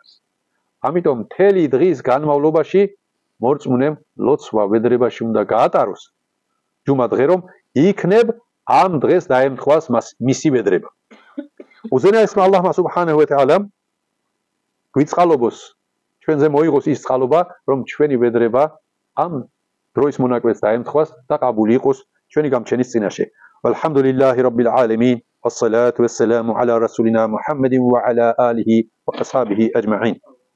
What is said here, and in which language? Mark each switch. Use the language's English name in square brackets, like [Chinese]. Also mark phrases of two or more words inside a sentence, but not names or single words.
[Georgian] ამიტომ მთელი დღის განმავლობაში მორწმუნემ ლოცვა ვედრებაში უნდა გაატაროს ჯუმა დღე, რომ იქნებ ამ დღეს დაემთხვას მისი ვედრება. უზენაესმა ალლაჰმა [Arabic] سبحانه وتعالى [Georgian] გვიწყალობოს, ჩვენზე მოიღოს ის წყალობა, რომ ჩვენი ვედრება ამ დროის მონაკვეთს დაემთხვას და ყაბული იყოს ჩვენი გამჩენის წინაშე. [Arabic] والحمد لله رب العالمين. والصلاة والسلام على رسولنا محمد وعلى آله وأصحابه أجمعين.